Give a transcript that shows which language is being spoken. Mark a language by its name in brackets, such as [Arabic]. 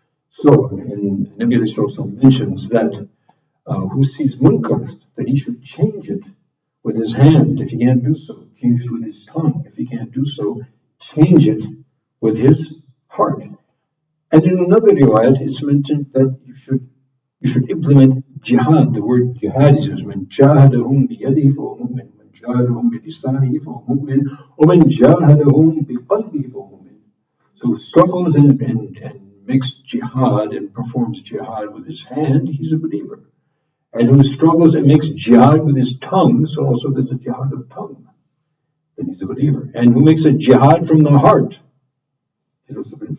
[English] So, and Nabi also mentions that who sees munkar, that he should change it with his hand. If he can't do so, change it with his tongue. If he can't do so, change it with his heart. And in another riwayat, it's mentioned that you should implement jihad. The word jihad is used. [Arabic] من جاهدهم بيده فهو مؤمن، من جاهدهم بلسانه فهو مؤمن، ومن جاهدهم بقلبه فهو مؤمن. [English] So struggles and makes jihad and performs jihad with his hand, he's a believer. And who struggles and makes jihad with his tongue, so also there's a jihad of tongue, then he's a believer. And who makes a jihad from the heart, he's also a believer.